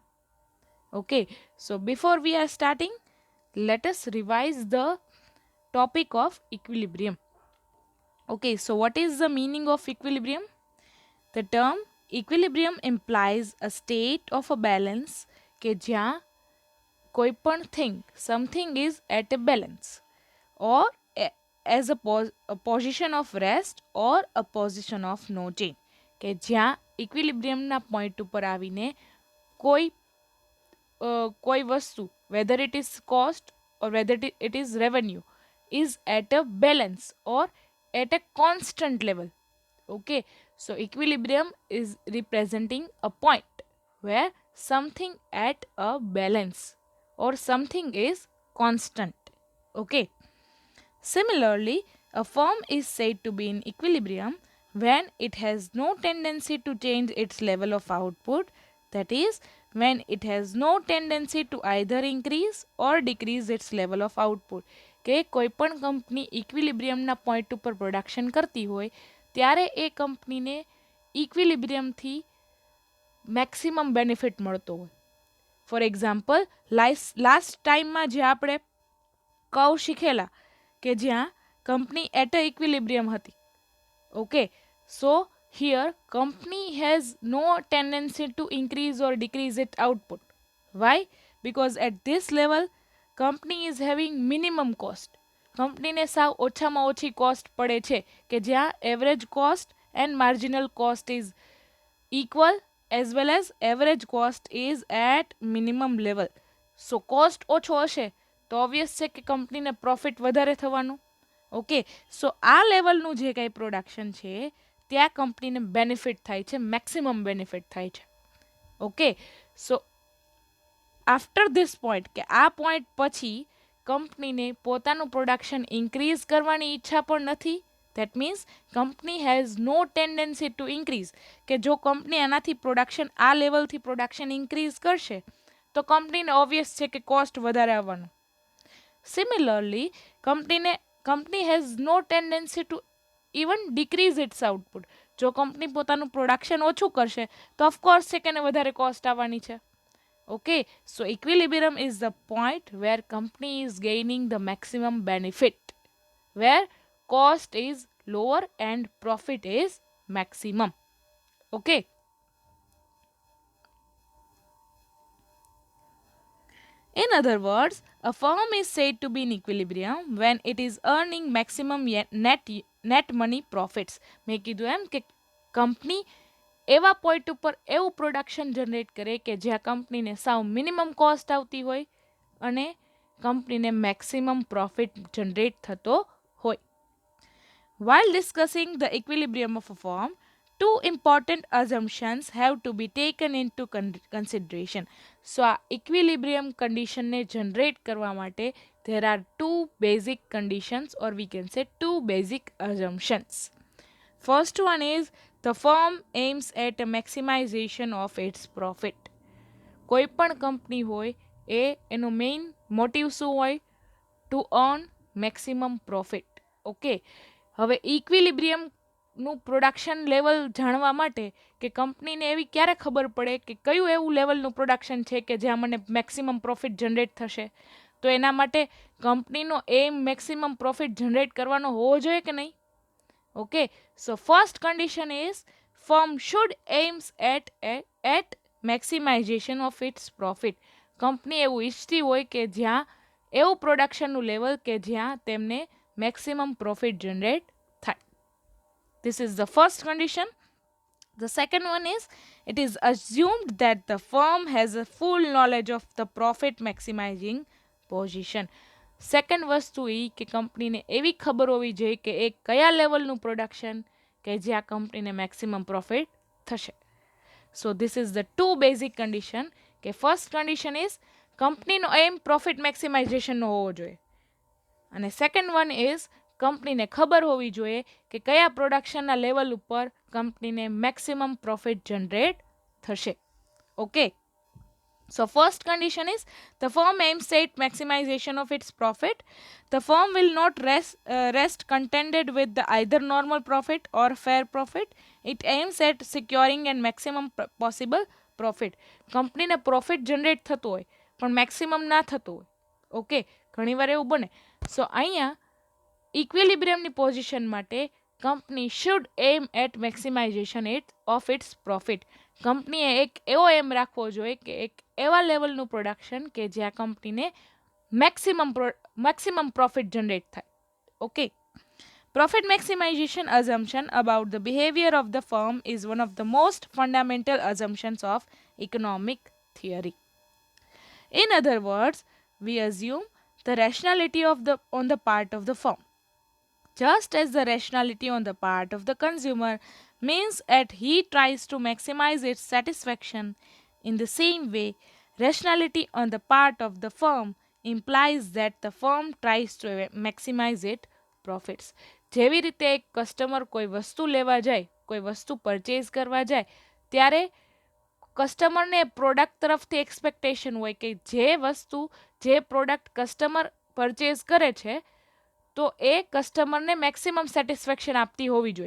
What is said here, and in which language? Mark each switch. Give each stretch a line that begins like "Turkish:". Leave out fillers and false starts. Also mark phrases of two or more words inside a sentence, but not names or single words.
English: Okay, so before we are starting, let us revise the topic of equilibrium. Okay, so what is the meaning of equilibrium? The term equilibrium implies a state of a balance
Gujarati: કે જ્યાં કોઈ પણ
English: thing, something is at a balance or as a position of rest or a position of no change
Gujarati: કે જ્યાં ઇક્વિલિબ્રિયમના પોઈન્ટ ઉપર આવીને કોઈ કોઈ વસ્તુ
English: whether it is cost or whether it is revenue is at a balance or at a constant level. Okay, so equilibrium is representing a point where something at a balance or something is constant. Okay, similarly, a firm is said to be in equilibrium when it has no tendency to change its level of output, that is, when it has no tendency to either increase or decrease its level of output.
Gujarati: કે કોઈ પણ કંપની ઇક્વિલિબ્રિયમના પોઈન્ટ ઉપર પ્રોડક્શન કરતી હોય ત્યારે એ કંપનીને ઇક્વિલિબ્રિયમથી
English: maximum benefit
Gujarati: મળતો હોય.
English: for example,
Gujarati: લાસ્ટ ટાઈમમાં જે આપણે કર્વ શીખેલા કે જ્યાં કંપની
English: at a equilibrium
Gujarati: હતી.
English: okay, so here company has no tendency to increase or decrease its output. Why? Because at this level company is having minimum cost.
Gujarati: કંપનીને સાવ ઓછામાં ઓછી કોસ્ટ પડે છે કે જ્યાં
English: average cost and marginal cost is equal as well as average cost is at minimum level.
Gujarati: સો કોસ્ટ ઓછો હશે તો ઓબ્વિયસ છે કે કંપનીને પ્રોફિટ વધારે થવાનું.
English: okay, so
Gujarati: આ લેવલનું જે કંઈ પ્રોડક્શન છે ત્યાં કંપનીને બેનિફિટ થાય છે,
English: maximum benefit
Gujarati: થાય છે.
English: okay, so after this point
Gujarati: કે આ પોઈન્ટ પછી કંપનીને પોતાનું પ્રોડક્શન ઇન્ક્રીઝ કરવાની ઈચ્છા પણ નથી.
English: That means company has no tendency to increase.
Gujarati: કે જો કંપની આનાથી પ્રોડક્શન આ લેવલથી પ્રોડક્શન ઇન્ક્રીઝ કરશે તો કંપનીને ઓબ્વિયસ છે કે કોસ્ટ વધારે આવવાનું.
English: similarly company has no tendency to even decrease its output.
Gujarati: જો કંપની પોતાનું પ્રોડક્શન ઓછું કરશે તો ઓફકોર્સ છે કે એને વધારે કોસ્ટ આવવાની છે.
English: Okay, so equilibrium is the point where company is gaining the maximum benefit, where cost is lower and profit is maximum. Okay. In other words, a firm is said to be in equilibrium when it is earning maximum net money profits.
Gujarati: મેં કીધું એમ કે કંપની એવા પોઈન્ટ ઉપર એવું પ્રોડક્શન જનરેટ કરે કે જ્યાં કંપનીને સાવ
English: minimum cost
Gujarati: આવતી હોય અને કંપનીને
English: maximum profit generate
Gujarati: થતો હોય.
English: While discussing the equilibrium of a firm, two important assumptions have to be taken into consideration. So,
Gujarati: આ equilibrium condition ને generate કરવા માટે
English: there are two basic conditions, or we can say two basic assumptions. First one is the firm aims at a maximization of its profit.
Gujarati: કોઈ પણ કંપની હોય એ એનો મેઇન મોટિવ શું હોય?
English: to earn maximum profit.
Gujarati: ઓકે, હવે ઇક્વિલિબ્રિયમનું
English: production level
Gujarati: જાણવા માટે કે કંપનીને એવી ક્યારે ખબર પડે કે કયું એવું લેવલનું પ્રોડક્શન છે કે જ્યાં મને
English: maximum profit generate
Gujarati: થશે? તો એના માટે કંપનીનો
English: aim maximum profit generate
Gujarati: કરવાનો હોવો જોઈએ કે નહીં?
English: Okay, so first condition is firm should aims at maximization of its profit.
Gujarati: કંપની એવું ઈચ્છતી હોય કે જ્યાં એવું પ્રોડક્શનનું લેવલ કે જ્યાં તેમને
English: maximum profit generate
Gujarati: થાય.
English: This is the first condition. The second one is it is assumed that the firm has a full knowledge of the profit maximizing position.
Gujarati: સેકન્ડ વસ્તુ એ કે કંપનીને એવી ખબર હોવી જોઈએ કે એ કયા લેવલનું પ્રોડક્શન કે જે આ કંપનીને
English: maximum profit
Gujarati: થશે.
English: so this is the two basic condition
Gujarati: કે
English: first condition is
Gujarati: કંપનીનો
English: aim profit
Gujarati: મેક્સિમાઇઝેશનનો હોવો જોઈએ અને
English: second one is
Gujarati: કંપનીને ખબર હોવી જોઈએ કે કયા પ્રોડક્શનના લેવલ ઉપર કંપનીને
English: maximum profit generate
Gujarati: થશે.
English: okay, so first condition is the firm aims at maximization of its profit. The firm will not rest contented with the either normal profit or fair profit. It aims at securing and maximum possible profit.
Gujarati: કંપનીને પ્રોફિટ જનરેટ થતું હોય પણ મેક્સિમમ ના થતું હોય. ઓકે, ઘણીવાર એવું બને.
English: સો
Gujarati: અહીંયા ઇક્વિલિબ્રિયમની પોઝિશન માટે
English: company should aim at maximization of its profit.
Gujarati: કંપનીએ એક એવો એમ રાખવો જોઈએ કે એક એવા લેવલનું પ્રોડક્શન કે જ્યાં કંપનીને
English: maximum profit generate
Gujarati: થાય.
English: okay, profit maximization assumption about the behavior of the firm is one of the most fundamental assumptions of economic theory. In other words, we assume the rationality on the part of the firm, just as the rationality on the part of the consumer means that he tries to maximize its satisfaction. In the same way, rationality on the part of the firm implies that the firm tries to maximize its profits.
Gujarati: જેવી રીતે એક કસ્ટમર કોઈ વસ્તુ લેવા જાય, કોઈ વસ્તુ પરચેઝ કરવા જાય ત્યારે કસ્ટમરને પ્રોડક્ટ તરફથી એક્સપેક્ટેશન હોય કે જે વસ્તુ જે પ્રોડક્ટ કસ્ટમર પરચેઝ કરે છે તો એ કસ્ટમરને
English: maximum satisfaction
Gujarati: આપતી હોવી જોઈએ.